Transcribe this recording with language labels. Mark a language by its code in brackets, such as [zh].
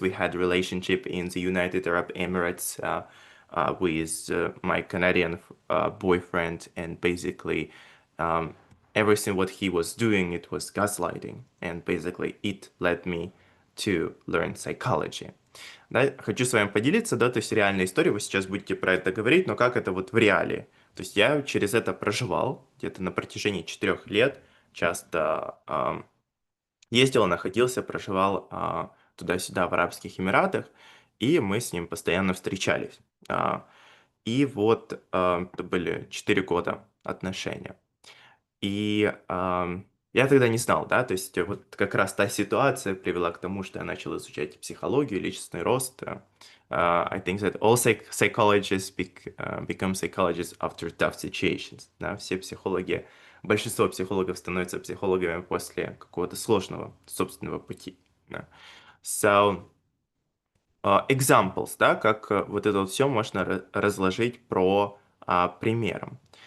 [en] We had a relationship in the United Arab Emirates with my Canadian boyfriend, and basically um, everything what he was doing, it was gaslighting, and basically it led me to learn psychology. [ru] Да, хочу с вами поделиться, да, то есть реальная история, вы сейчас будете про это говорить, но как это вот в реале. То есть я через это проживал где-то на протяжении 4 лет, часто ездил, находился, проживал туда-сюда в Арабских Эмиратах, и мы с ним постоянно встречались. И вот это были 4 года отношения. И я тогда не знал, да, то есть вот как раз та ситуация привела к тому, что я начал изучать психологию, личностный рост. [en] I think that all psychologists become psychologists after tough situations. [ru] Да, все психологи, большинство психологов становятся психологами после какого-то сложного собственного пути. Да. [en] So, examples, [ru] да, как вот это вот все можно разложить про примером.